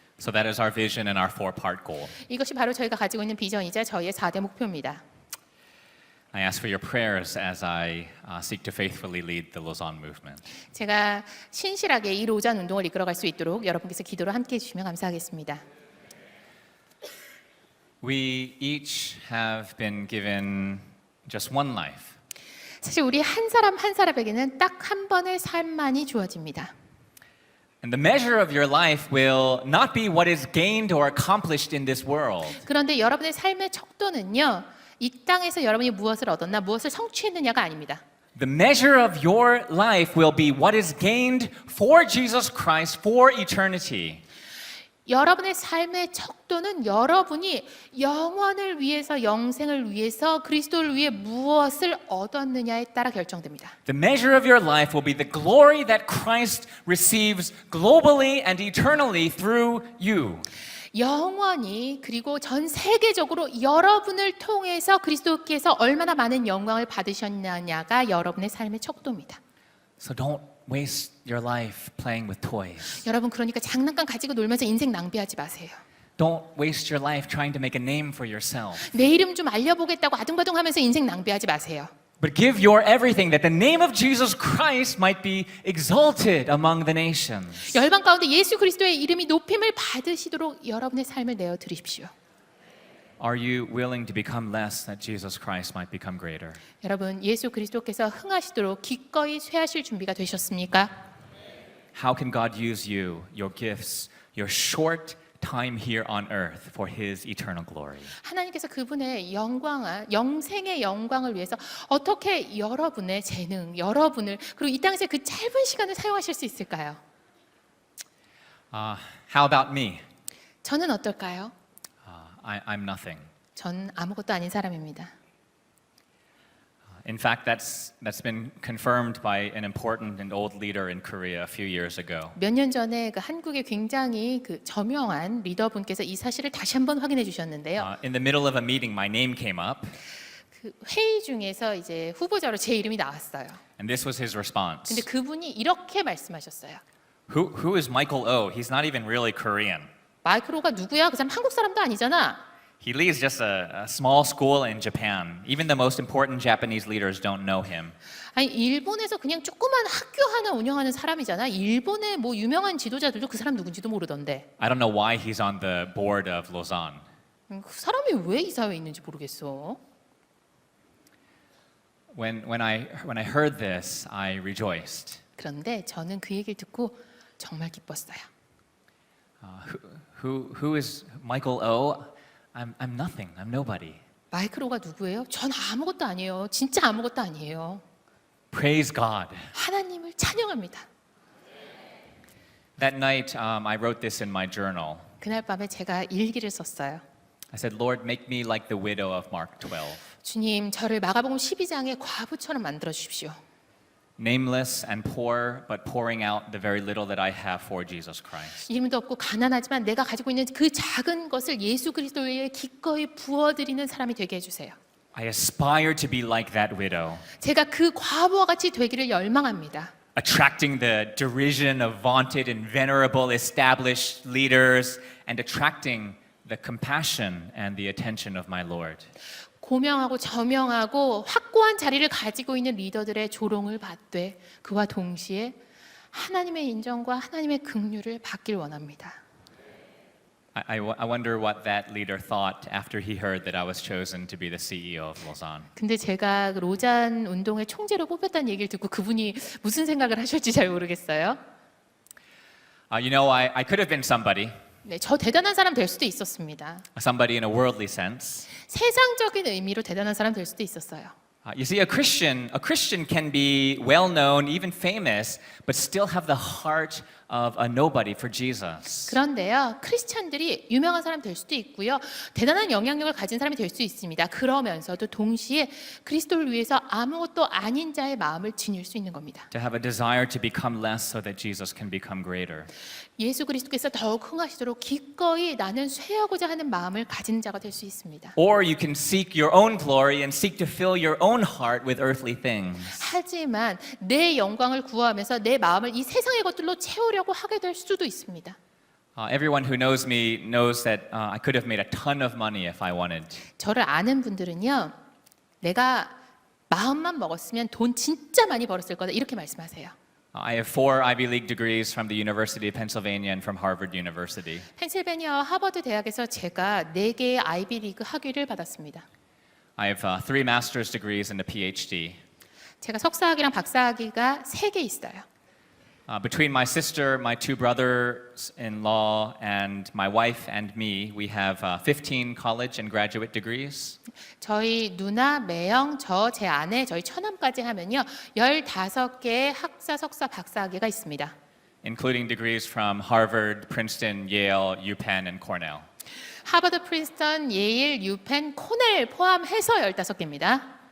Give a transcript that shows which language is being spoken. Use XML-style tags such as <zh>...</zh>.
<en>So that is our vision and our four-part goal.</en> <ko>이것이 바로 저희가 가지고 있는 비전이자 저희의 4대 목표입니다.</ko> <en>I ask for your prayers as I seek to faithfully lead the Lausanne movement.</en> <ko>제가 신실하게 이 로잔 운동을 이끌어갈 수 있도록 여러분께서 기도를 함께 해주시면 감사하겠습니다.</ko> <en>We each have been given just one life.</en> <ko>사실 우리 한 사람 한 사람에게는 딱 한 번의 삶만이 주어집니다.</ko> <en>And the measure of your life will not be what is gained or accomplished in this world.</en> <ko>그런데 여러분의 삶의 척도는요, 이 땅에서 여러분이 무엇을 얻었나, 무엇을 성취했느냐가 아닙니다.</ko> <en>The measure of your life will be what is gained for Jesus Christ for eternity.</en> <ko>여러분의 삶의 척도는 여러분이 영원을 위해서, 영생을 위해서, 그리스도를 위해 무엇을 얻었느냐에 따라 결정됩니다.</ko> <en>The measure of your life will be the glory that Christ receives globally and eternally through you.</en> <ko>영원히 그리고 전 세계적으로 여러분을 통해서 그리스도께서 얼마나 많은 영광을 받으셨느냐가 여러분의 삶의 척도입니다.</ko> <en>So don't waste your life playing with toys.</en> <ko>여러분 그러니까 장난감 가지고 놀면서 인생 낭비하지 마세요.</ko> <en>Don't waste your life trying to make a name for yourself.</en> <ko>내 이름 좀 알려보겠다고 아둥바둥하면서 인생 낭비하지 마세요.</ko> <en>But give your everything that the name of Jesus Christ might be exalted among the nations.</en> <ko>열방 가운데 예수 그리스도의 이름이 높임을 받으시도록 여러분의 삶을 내어 드리십시오.</ko> <en>Are you willing to become less that Jesus Christ might become greater?</en> <ko>여러분 예수 그리스도께서 흥하시도록 기꺼이 쇠하실 준비가 되셨습니까?</ko> <en>How can God use you, your gifts, your short time here on earth for His eternal glory?</en> <ko>하나님께서 그분의 영광을, 영생의 영광을 위해서 어떻게 여러분의 재능, 여러분을 그리고 이 땅에서 그 짧은 시간을 사용하실 수 있을까요?</ko> <en>How about me?</en> <ko>저는 어떨까요?</ko> <en>I'm nothing.</en> <ko>전 아무것도 아닌 사람입니다.</ko> <en>In fact, that's been confirmed by an important and old leader in Korea a few years ago.</en> <ko>몇 년 전에 그 한국의 굉장히 그 저명한 리더분께서 이 사실을 다시 한번 확인해 주셨는데요.</ko> <en>In the middle of a meeting, my name came up,</en> <ko>그 회의 중에서 이제 후보자로 제 이름이 나왔어요.</ko> <en>and this was his response.</en> <ko>근데 그분이 이렇게 말씀하셨어요.</ko> <en>Who is Michael Oh? He's not even really Korean.</en> <ko>마이크로가 누구야? 그 사람 한국 사람도 아니잖아.</ko> <en>He leads just a small school in Japan. Even the most important Japanese leaders don't know him.</en> <ko>아니 일본에서 그냥 조그만 학교 하나 운영하는 사람이잖아. 일본의 뭐 유명한 지도자들도 그 사람 누군지도 모르던데.</ko> <en>I don't know why he's on the board of Lausanne.</en> <ko>그 사람이 왜 이사회에 있는지 모르겠어.</ko> <en>When I heard this, I rejoiced.</en> <ko>그런데 저는 그 얘기를 듣고 정말 기뻤어요.</ko> <en>Who is Michael Oh? I'm nothing. I'm nobody.</en> <ko>마이크로가 누구예요? 전 아무것도 아니에요. 진짜 아무것도 아니에요.</ko> <en>Praise God.</en> <ko>하나님을 찬양합니다.</ko> <en>That night, I wrote this in my journal.</en> <ko>그날 밤에 제가 일기를 썼어요.</ko> <en>I said, Lord, make me like the widow of Mark 12.</en> <ko>주님, 저를 마가복음 12장의 과부처럼 만들어 주십시오.</ko> <en>Nameless and poor, but pouring out the very little that I have for Jesus Christ.</en> <ko>이름도 없고 가난하지만 내가 가지고 있는 그 작은 것을 예수 그리스도에 기꺼이 부어드리는 사람이 되게 해주세요.</ko> <en>I aspire to be like that widow,</en> <ko>제가 그 과부와 같이 되기를 열망합니다.</ko> <en>attracting the derision of vaunted and venerable established leaders and attracting the compassion and the attention of my Lord.</en> <ko>고명하고 저명하고 확고한 자리를 가지고 있는 리더들의 조롱을 받되 그와 동시에 하나님의 인정과 하나님의 긍휼을 받길 원합니다.</ko> <en>I wonder what that leader thought after he heard that I was chosen to be the CEO of Lausanne.</en> <ko>근데 제가 그 로잔 운동의 총재로 뽑혔다는 얘기를 듣고 그분이 무슨 생각을 하실지 잘 모르겠어요.</ko> <en>You know, I could have been somebody,</en> <ko>네, 저 대단한 사람 될 수도 있었습니다.</ko> <en>somebody in a worldly sense.</en> <ko>세상적인 의미로 대단한 사람 될 수도 있었어요.</ko> <en>You see, a Christian can be well known, even famous, but still have the heart of a nobody for Jesus.</en> <ko>그런데요, 크리스찬들이 유명한 사람 될 수도 있고요, 대단한 영향력을 가진 사람이 될 수 있습니다. 그러면서도 동시에 그리스도를 위해서 아무것도 아닌 자의 마음을 지닐 수 있는 겁니다.</ko> <en>To have a desire to become less so that Jesus can become greater.</en> <ko>예수 그리스도께서 더욱 흥하시도록 기꺼이 나는 쇠하고자 하는 마음을 가진 자가 될 수 있습니다.</ko> <en>Or you can seek your own glory and seek to fill your own heart with earthly things.</en> <ko>하지만 내 영광을 구하면서 내 마음을 이 세상의 것들로 채우려고 하게 될 수도 있습니다.</ko> <en>Everyone who knows me knows that I could have made a ton of money if I wanted.</en> <ko>저를 아는 분들은요, 내가 마음만 먹었으면 돈 진짜 많이 벌었을 거다 이렇게 말씀하세요.</ko> <en>I have 4 Ivy League degrees from the University of Pennsylvania and from Harvard University.</en> <ko>펜실베니아 하버드 대학에서 제가 4개의 아이비리그 학위를 받았습니다.</ko> <en>I have 3 master's degrees and a PhD.</en> <ko>제가 석사학위랑 박사학위가 3개 있어요.</ko> <en>Between my sister, my two brothers-in-law, and my wife and me, we have 15 college and graduate degrees.</en> <ko>저희 누나, 매영, 제 아내, 저희 처남까지 하면요 15개의 학사, 석사, 박사학위가 있습니다.</ko> <en>Including degrees from Harvard, Princeton, Yale, UPenn, and Cornell.</en> <ko>하버드, 프린스턴, 예일, 유펜, 코넬 포함해서 15개입니다.</ko>